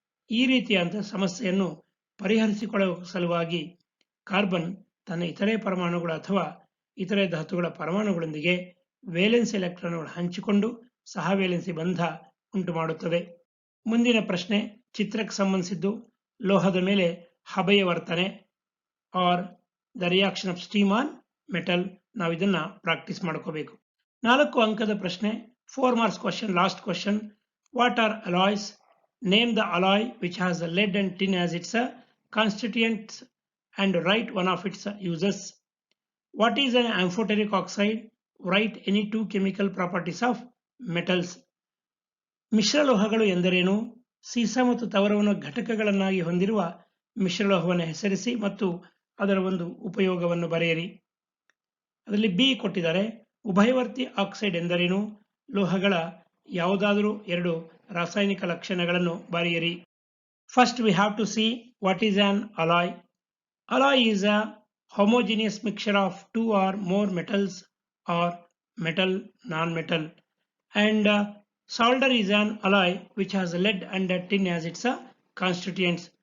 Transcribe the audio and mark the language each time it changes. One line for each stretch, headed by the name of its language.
Kannada: ಈ ರೀತಿಯಾದಂತಹ ಸಮಸ್ಯೆಯನ್ನು ಪರಿಹರಿಸಿಕೊಳ್ಳುವ ಸಲುವಾಗಿ ಕಾರ್ಬನ್ ತನ್ನ ಇತರೆ ಪರಮಾಣುಗಳು ಅಥವಾ ಇತರೆ ಧಾತುಗಳ ಪರಮಾಣುಗಳೊಂದಿಗೆ ವೇಲೆನ್ಸ್ ಎಲೆಕ್ಟ್ರಾನ್ಗಳು ಹಂಚಿಕೊಂಡು ಸಹವೇಲೆನ್ಸಿ ಬಂಧ ಉಂಟು ಮಾಡುತ್ತದೆ. ಮುಂದಿನ ಪ್ರಶ್ನೆ ಚಿತ್ರಕ್ಕೆ ಸಂಬಂಧಿಸಿದ್ದು. ಲೋಹದ ಮೇಲೆ ಹಬೆಯ ವರ್ತನೆ
English: Are the reaction of steam on metal.
Kannada: ನಾವು ಇದನ್ನ ಪ್ರಾಕ್ಟೀಸ್ ಮಾಡ್ಕೋಬೇಕು. 4 ಅಂಕದ ಪ್ರಶ್ನೆ,
English: 4 marks question. Last question, what are alloys? Name the alloy which has lead and tin as its constituents and write one of its uses. What is an amphoteric oxide? Write any 2 chemical properties of metals.
Kannada: ಮಿಶ್ರಲೋಹಗಳು ಎಂದರೇನು? ಸೀಸ ಮತ್ತು ತವರವನ್ನು ಘಟಕಗಳನ್ನಾಗಿ ಹೊಂದಿರುವ ಮಿಶ್ರಲೋಹವನ್ನು ಹೆಸರಿಸಿ ಮತ್ತು ಅದರ ಒಂದು ಉಪಯೋಗವನ್ನು ಬರೆಯಿರಿ. ಅದರಲ್ಲಿ ಬಿ ಕೊಟ್ಟಿದ್ದಾರೆ. ಉಭಯವರ್ತಿ ಆಕ್ಸೈಡ್ ಎಂದರೇನು? ಲೋಹಗಳ ಯಾವುದಾದರೂ 2 ರಾಸಾಯನಿಕ ಲಕ್ಷಣಗಳನ್ನು ಬರೆಯಿರಿ.
English: First we have to see what is an alloy. Alloy is a homogeneous mixture of 2 or more metals or metal, non-metal. And solder is an alloy which has lead and tin as its constituents.